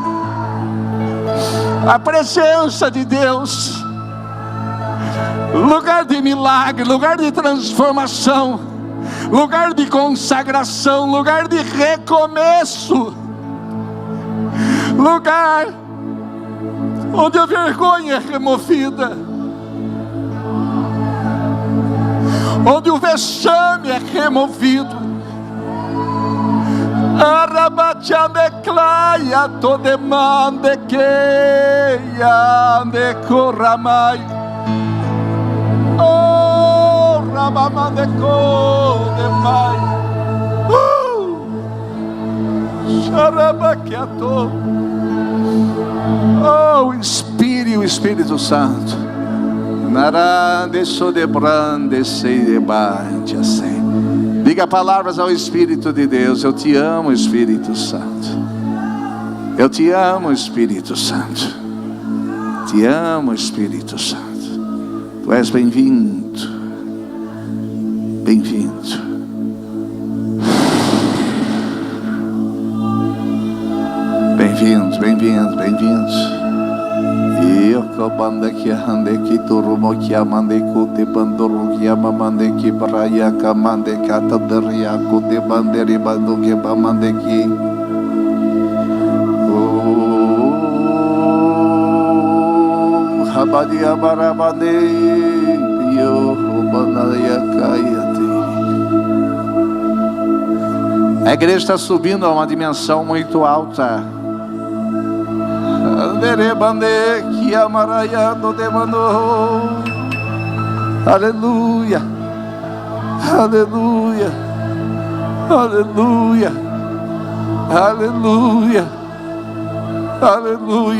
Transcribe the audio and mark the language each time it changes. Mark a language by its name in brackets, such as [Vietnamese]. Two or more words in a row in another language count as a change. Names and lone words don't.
[Portuguese] A presença de Deus, lugar de milagre, lugar de transformação, lugar de consagração, lugar de recomeço, lugar onde a vergonha é removida, onde o vexame é removido. Arabachandeclaia todemandequeia decoramai. Oh, rabamandeco demai. Xarabaquiato. Oh, o Espírito Santo. Diga palavras ao Espírito de Deus. Eu te amo, Espírito Santo. Eu te amo, Espírito Santo. Te amo, Espírito Santo. Tu és bem-vindo. Bem-vindo. Bem-vindo, bem-vindo, bem-vindo. Eu comando que ande que turumo que amande que bandoro que amande que praia que amande que ataderia que banderi bando que amande que habadia barabade yo banaria kaiate. A igreja está subindo a uma dimensão muito alta. Aleluia, aleluia, aleluia, aleluia, aleluia.